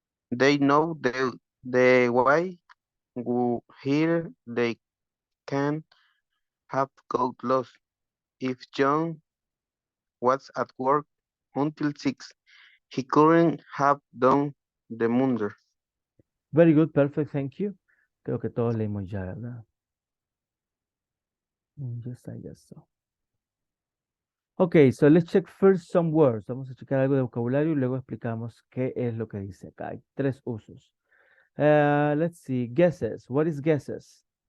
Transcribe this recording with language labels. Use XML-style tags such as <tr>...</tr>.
<en>They know the way here they can have got lost. If John was at work until 6, he couldn't have done the murder. Very good, perfect, thank you.</en> <es>Creo que todos leímos ya, ¿verdad?</es> <en>Yes, I guess so. Okay, so let's check first some words.</en> <es>Vamos a checar algo de vocabulario y luego explicamos qué es lo que dice acá. Hay 3 usos.</es> <en>Let's see, guesses. What is guesses?</en>